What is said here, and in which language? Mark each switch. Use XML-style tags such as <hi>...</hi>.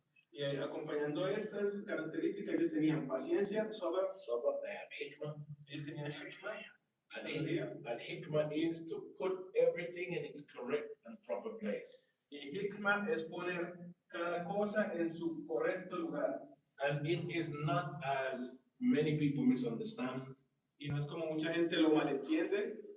<es>Y acompañando estas características, ellos tenían paciencia, sabr,</es> <en>they have hikmah.</en> <es>Ellos tenían hikmah.</es> <en>And hikmah is to put everything in its correct and proper place.</en> <es>Y hikmah es poner cada cosa en su correcto lugar.</es> <en>And it is not as many people misunderstand.</en> <es>Y no es como mucha gente lo malentiende.</es>